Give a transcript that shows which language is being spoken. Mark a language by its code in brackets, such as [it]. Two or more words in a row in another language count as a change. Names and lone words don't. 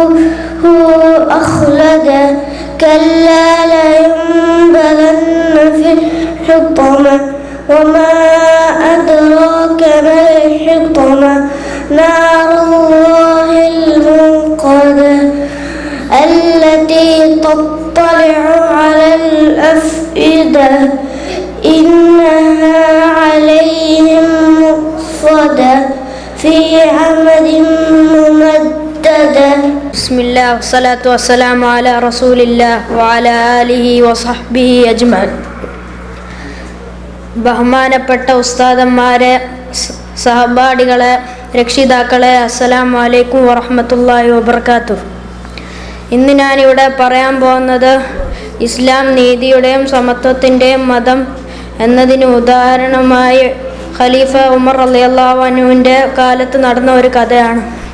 [ar] أخلده كلا لينبذن في الحطمة وما أدراك ما الحطمة نار الله الموقدة التي تطلع على الأفئدة إنها عليهم مؤصدة في عمد ممددة. بسم الله والصلاة والسلام على رسول الله وعلى آله وصحبه أجمعين. [ml] ബഹുമാനപ്പെട്ട ഉസ്താദന്മാരെ, സഹപാഠികളെ, രക്ഷിതാക്കളെ, [ar] السلام عليكم ورحمة الله وبركاته. [ml] ഇന്ന് ഞാനിവിടെ പറയാൻ പോകുന്നത് ഇസ്ലാം നീതിയുടെയും സമത്വത്തിൻ്റെയും മതം എന്നതിന് ഉദാഹരണമായി ഖലീഫ ഉമർ [ar] رضي الله عنه [ml] കാലത്ത് നടന്ന ഒരു കഥയാണ്.